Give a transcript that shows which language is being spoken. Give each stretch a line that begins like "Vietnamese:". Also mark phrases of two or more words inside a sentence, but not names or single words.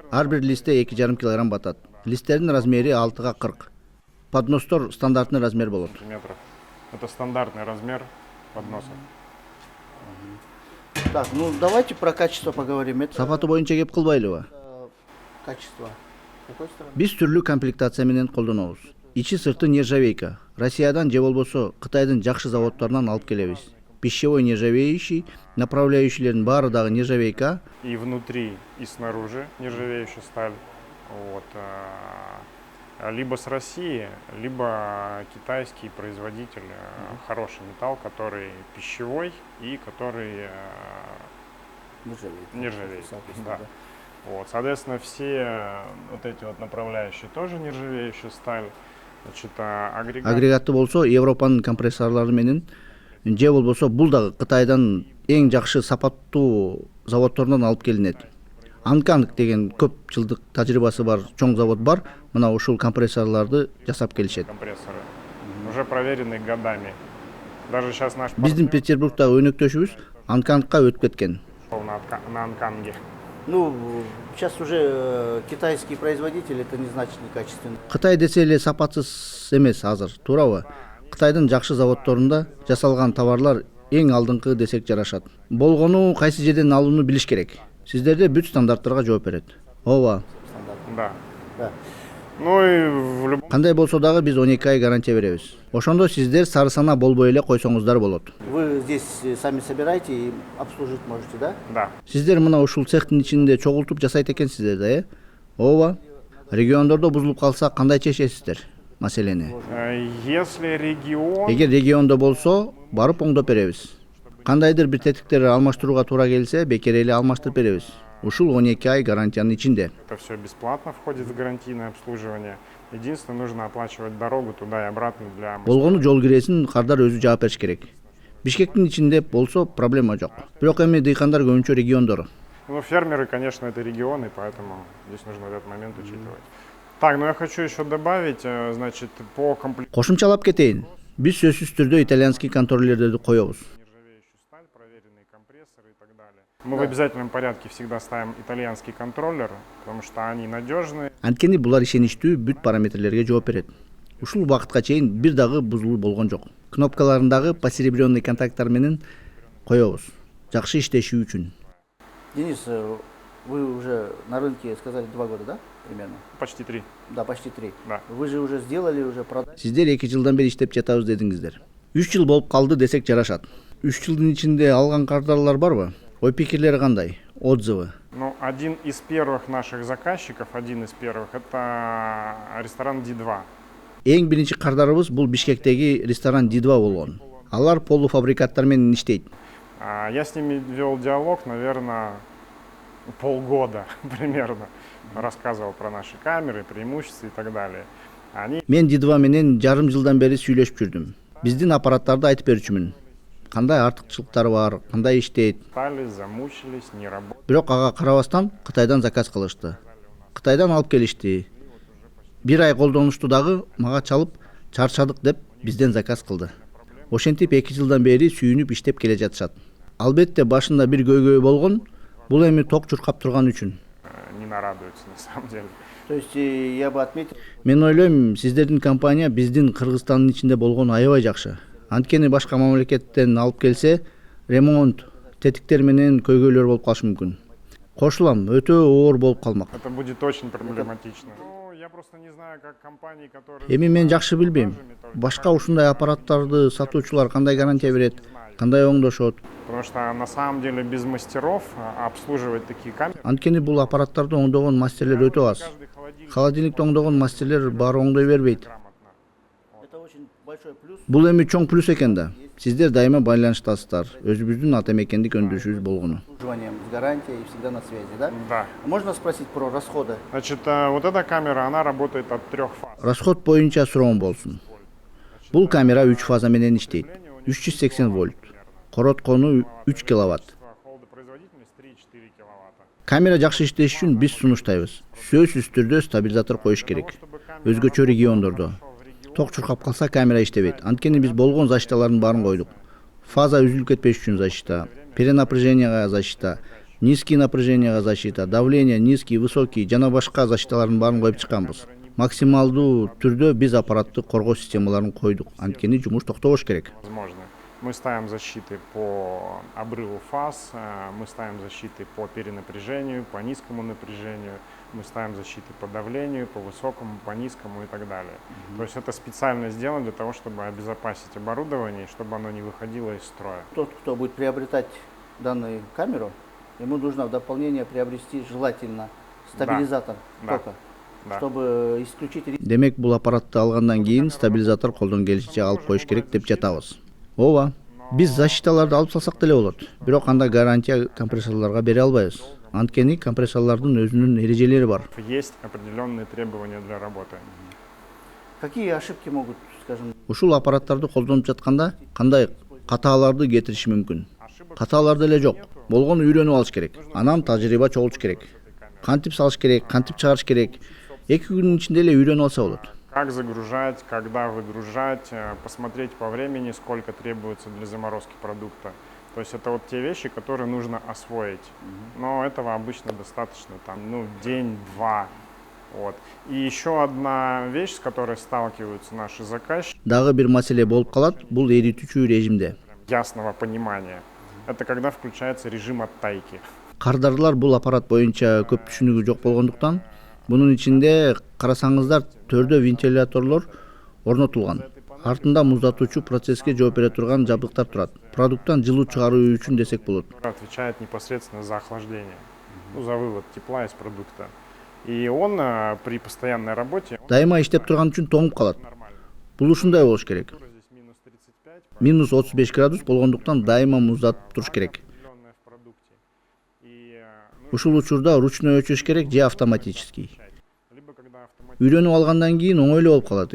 Kyrgyz: Ар бир листте 2,5 килограмм батат. Листтердин размери 6га 40. подностор
Russian: стандартный размер
Kyrgyz: болот.
Russian: Сантиметров. Это стандартный размер подноса. Так, ну давайте про качество поговорим. Это
Kyrgyz: Сапаты боюнча кеп кылбайлыбы?
Russian: качество. С какой стороны?
Kyrgyz: Биз түрлүү комплектация менен колдонобуз. Ичи сырты нержавейка. Россиядан же болбосо Кытайдын жакшы заводдорунан алып келебиз.
Russian: Пищевой нержавеющий,
Kyrgyz: направляющийлердин баары дагы нержавейка.
Russian: И внутри, и снаружи нержавеющая сталь. Вот. Либо с России, либо китайский производитель. Хороший металл, который пищевой и который нержавеет. Да. Вот. Соответственно, все вот эти вот направляющие тоже нержавеющая сталь. Значит,
Kyrgyz: Агрегаты болсо Европанын компрессорлары менен же болбосо бул дагы Кытайдан эң жакшы сапаттуу заводдорунан алып келинет. Анканг деген көп жылдык тажрыйбасы бар чоң завод бар. Мына ушул компрессорларды жасап келишет.
Russian: Компрессоры уже проверены годами. Даже сейчас наш
Kyrgyz: Биздин Петербургдагы өнөктөшүбүз Анкангга өтүп кеткен.
Russian: пошел на Анканге. Ну, сейчас уже китайский производитель, это не значит некачественный.
Kyrgyz: Кытай десе эле сапатсыз эмес азыр, туурабы? Кытайдын жакшы заводдорунда жасалган товарлар эң алдыңкы десек жарашат. Болгону кайсы жерден алууну билиш керек. Сиздерде бүт стандарттарга жооп берет. Ооба.
Russian: Да. Да. Ну и в любом
Kyrgyz: Кандай болсо дагы биз 12 ай гарантия беребиз. Ошондо сиздер сары сана болбой эле койсоңуздар болот.
Russian: Вы здесь сами собираете и обслужить можете, да? да.
Kyrgyz: Сиздер мына ушул цехтин ичинде чогултуп жасайт экенсиздер да, Ооба. Региондордо бузулуп калса кандай чечесиздер маселени?
Russian: Если регион,
Kyrgyz: Эгер региондо болсо, барып оңдоп беребиз. Кандайдыр бир тетиктерди алмаштырууга туура келсе, бекер эле алмаштырып беребиз. Ушул 12 ай гарантиянын ичинде.
Russian: это все бесплатно входит в гарантийное обслуживание. Единственное, нужно оплачивать дорогу туда и обратно для
Kyrgyz: Болгону жол киресин кардар өзү жаап бериш керек. Бишкектин ичинде болсо проблема жок. Бирок эми дыйкандар көбүнчө региондор.
Russian: Ну, фермеры, конечно, это регионы, поэтому здесь нужно этот момент учитывать. Так, ну я хочу еще добавить, значит, по комплектации
Kyrgyz: Кошумчалап кетейин. Биз сөзсүз түрдө итальянский контроллердерди коебуз.
Russian: нержавеющую сталь, проверенные компрессоры и так далее. Мы в обязательном порядке всегда ставим итальянский контроллер, потому что они надежные.
Kyrgyz: Анткени булар ишеничтүү бүт параметрлерге жооп берет. Ушул убакытка чейин бир дагы бузулуу болгон жок. Кнопкаларындагы посеребренный контакттар менен коебуз. Жакшы иштеши үчүн.
Russian: Денис, вы уже на рынке сказали 2 года, да? Примерно? Почти 3. Да, почти 3. Да. Вы же уже сделали, уже продали.
Kyrgyz: Сиздер 2 жылдан бери иштеп жатабыз дедиңиздер. 3 жыл болуп калды десек жарашат. 3 жылдын ичинде алган кардарлар барбы? Ой пикирлери кандай?
Russian: Отзывы. Ну, один из первых наших заказчиков, это ресторан D2.
Kyrgyz: Эң биринчи кардарыбыз бул Бишкектеги ресторан D2 болгон. Алар полуфабрикаттар менен иштейт.
Russian: Я с ними вел диалог, наверное, полгода примерно. Рассказывал про наши камеры, преимущества и так далее. Они
Kyrgyz: Мен D2 менен жарым жылдан бери сүйлөшүп жүрдүм. Биздин аппараттарды айтып берүүчүмүн. Кандай артыкчылыктары бар, кандай иштейт.
Russian: стали, замучились, не работали.
Kyrgyz: Бирок ага карабастан Кытайдан заказ кылышты. Кытайдан алып келишти. Бир ай колдонушту дагы мага чалып чарчадык деп бизден заказ кылды. Ошентип 2 жылдан бери сүйүнүп иштеп келе жатышат. Албетте башында бир көйгөй болгон, бул эми ток чуркап турган үчүн.
Russian: Не нарадуются на самом деле. То есть я бы отметил,
Kyrgyz: Мен ойлойм, сиздердин компания биздин Кыргызстандын ичинде болгону аябай жакшы. Анткени башка мамлекеттен алып келсе, ремонт, тетиктер менен көйгөйлөр болуп калышы мүмкүн. Кошулам, өтө оор болуп калмак.
Russian: Это будет очень проблематично. Ну, я просто не знаю, как компании, которые...
Kyrgyz: Эми мен жакшы билбейм. Башка ушундай аппараттарды сатуучулар кандай гарантия берет, кандай оңдошот.
Russian: Потому что на самом деле без мастеров обслуживать такие камеры...
Kyrgyz: Анткени бул аппараттарды оңдогон мастерлер өтө аз.
Russian: Каждый холодильник
Kyrgyz: Холодильникти оңдогон мастерлер баары оңдой бербейт.
Russian: грамотно. это очень большой плюс.
Kyrgyz: Бул эми чоң плюс экен да. Сиздер дайыма байланыштасыздар. Өзүбүздүн ата мекендик өндүрүшүбүз болгону.
Russian: Обслуживанием с гарантией и всегда на связи, да? Да. Можно спросить про расходы? Значит, вот эта камера, она работает от 3 фаз.
Kyrgyz: Расход боюнча суроом болсун. Бул камера 3 фаза менен иштейт.
Russian: 380 вольт. Короткону 3 киловатт. Холодопроизводительность 3-4 киловатта.
Kyrgyz: Камера жакшы иштеш үчүн биз сунуштайбыз. Сөзсүз түрдө стабилизатор коюш керек. Өзгөчө региондордо. Ток чуркап калса камера иштебейт. Анткени биз болгон защиталардын баарын койдук. Фаза үзүлүп кетпеш үчүн защита,
Russian: перенапряженияга защита, низкий напряженияга защита, давление низкий, высокий
Kyrgyz: жана башка защиталардын баарын коюп чыкканбыз. максималдуу түрдө биз аппараттык коргоо системаларын койдук. Анткени жумуш токтобош керек.
Russian: Возможно. Мы ставим защиты по обрыву фаз, мы ставим защиты по перенапряжению, по низкому напряжению, мы ставим защиты по давлению, по высокому, по низкому и так далее. То есть это специально сделано для того, чтобы обезопасить оборудование, чтобы оно не выходило из строя. Тот, кто будет приобретать данную камеру, ему нужно в дополнение приобрести желательно стабилизатор Да. тока, Да. чтобы исключить риск.
Kyrgyz: Демек бул аппаратты алгандан кийин стабилизатор колдон келишинче алып коюш керек деп жатабыз. Ооба, биз защиталарды алып салсак деле болот. Бирок анда гарантия компрессорлорго бере албайбыз. Анткени компрессорлордун өзүнүн эрежелери бар.
Russian: Есть определенные требования для работы. Какие ошибки могут, скажем,
Kyrgyz: Ушул аппараттарды колдонуп жатканда кандай катааларды кетириши мүмкүн? Катаалар деле жок. Болгону үйрөнүп алыш керек. Анан тажрыйба чогултуш керек. Кантип салыш керек, кантип чыгарыш керек. 2 күнүн ичинде эле үйрөнүп алса болот.
Russian: Как загружать, когда выгружать, посмотреть по времени, сколько требуется для заморозки продукта. То есть это вот те вещи, которые нужно освоить. Но этого обычно достаточно, там, день-два. Вот. И еще одна вещь, с которой сталкиваются наши заказчики,
Kyrgyz: Дагы бир маселе болуп калат, бул эритүүчү режимде.
Russian: ясного понимания. Это когда включается режим оттайки.
Kyrgyz: Кардарлар бул аппарат боюнча көп түшүнүгү жок болгондуктан, бунун ичинде карасаңыздар төрдө вентиляторлор орнотулган. Артында муздатуучу процесске жооп бере турган жабдыктар турат. Продукттан жылуу чыгаруу үчүн десек болот.
Russian: Отвечает непосредственно за охлаждение, за вывод тепла из продукта. И он при постоянной работе
Kyrgyz: Дайыма иштеп турган үчүн тоңуп калат.
Russian: нормально.
Kyrgyz: Бул ушундай болуш керек.
Russian: Здесь минус 35,
Kyrgyz: Минус 35 градус болгондуктан дайыма муздатып туруш керек.
Russian: определенное в продукте. И
Kyrgyz: Ушул учурда ручной өчүрүш керек же автоматический.
Russian: либо когда автоматически.
Kyrgyz: Үйрөнүп алгандан кийин оңой эле болуп калат.